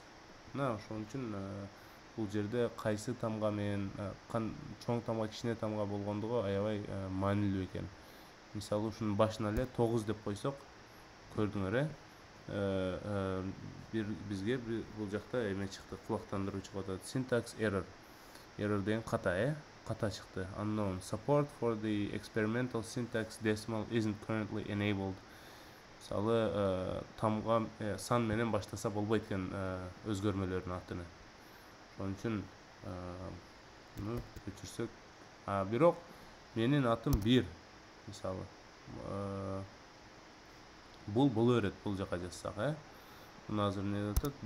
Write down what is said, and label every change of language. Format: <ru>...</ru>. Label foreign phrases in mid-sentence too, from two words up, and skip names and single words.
<ky>Мына ошон үчүн бул жерде кайсы тамга менен чоң тамга, кичине тамга болгондугу аябай маанилүү экен. Мисалы, ушунун башына эле 9 деп койсок, көрдүңөр, бизге бул жакта эме чыкты, кулактандыруу чыгып атат.</ky> <en>Syntax error. Error</en> <ky>деген ката, ката чыкты.</ky> <en>Unknown. Support for the experimental syntax decimal isn't currently enabled.</en> <ky>Мисалы, тамга сан менен баштаса болбойт экен өзгөрмөлөрдүн атыны. Ошон үчүн муну өчүрсөк, бирок менин атым 1. Мисалы, бул боло берет бул жака жазсак, муну азыр эмне деп атат?</ky>